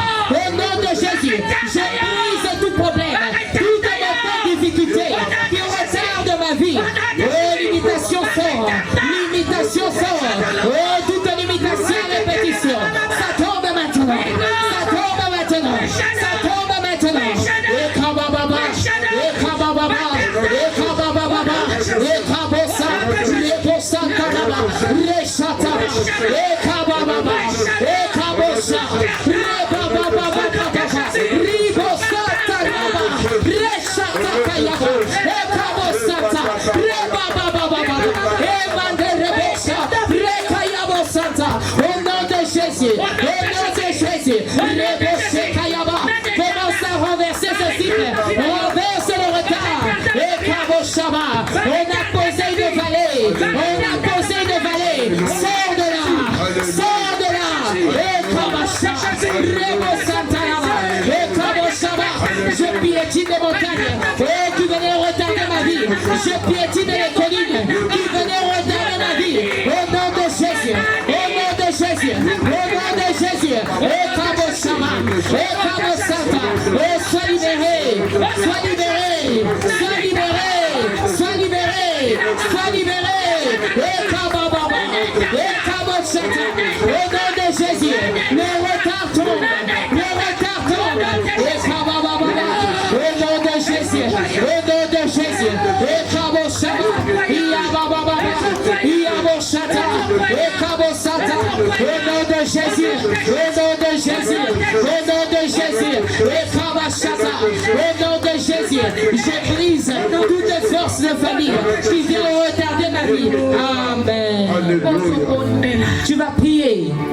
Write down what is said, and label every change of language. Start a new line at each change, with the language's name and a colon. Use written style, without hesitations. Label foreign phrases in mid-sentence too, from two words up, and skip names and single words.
French: Au nom de Jésus, je brise tout problème, toute difficulté qui retarde ma vie. Limitation sort. Limitation sort. Toute limitation à répétition. Ça tombe maintenant. Ça tombe maintenant. Ça tombe maintenant. Et kabababa. Et kabababa. Et kabababa. Et kabosa. Et bosa kababa. Et chata. Et kabababa. Et kabosa. Et babababa. Ribosa kababa. Et chata kayaba. Et kabosata. Et babababa. Et manderebosa. Et kayabosata. Au nom de Jésus. Au nom de Jésus. Rebosé kayaba. Commence à renverser ce cycle. Renverse le retard. Et kaboshaba. On a posé une vallée. On a posé une vallée. Sors de là. Sors de là. Et kabasha. Rebosata yaba. Et kaboshaba. Je piétine les montagnes qui venaient retarder ma vie. Je piétine les collines qui venaient retarder ma vie. Au nom de Jésus. Au nom de Jésus. Au nom de Jésus. Et kaboshaba. Et kabosata. Et sois libéré. Sois libéré. Sois libéré. Sois libéré. Sois libéré. Et kabababa. Et kaboshata. Au nom de Jésus. Le retard tombe. Le retard tombe. Et kabababa. Au nom de Jésus. Au nom de Jésus. Et kaboshata. Iabababa. Iaboshata. Et kabosata. Au nom de Jésus. Au nom de Jésus. Au nom de Jésus. Et kabashata. Au nom de Jésus. Je brise toute force de famille qui vient retarder ma vie. Amen. Tu vas prier.